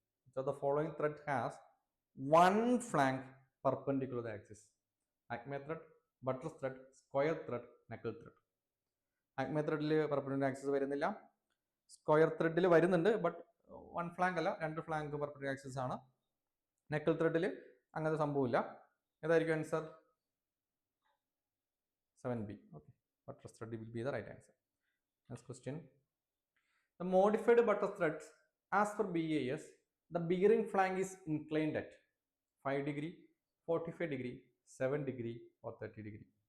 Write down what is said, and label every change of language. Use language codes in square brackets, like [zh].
[en] Which of the following thread has one flank perpendicular to the axis? Acme thread, buttress thread, square thread, knuckle thread. Acme thread perpendicular axis വരുന്നില്ല. Square thread വരുന്നുണ്ട്, but one flank അല്ല, രണ്ട് flank perpendicular axis ആണ്. [ml] Knuckle thread അങ്ങനത്തെ സംഭവമില്ല. ഏതായിരിക്കും answer? [en] 7B. Okay. Buttress thread will be the right answer. Next question. The modified buttress threads, as per BAS, the bearing flank is inclined at 5 degree, 45 degree, 7 degree or 30 degree.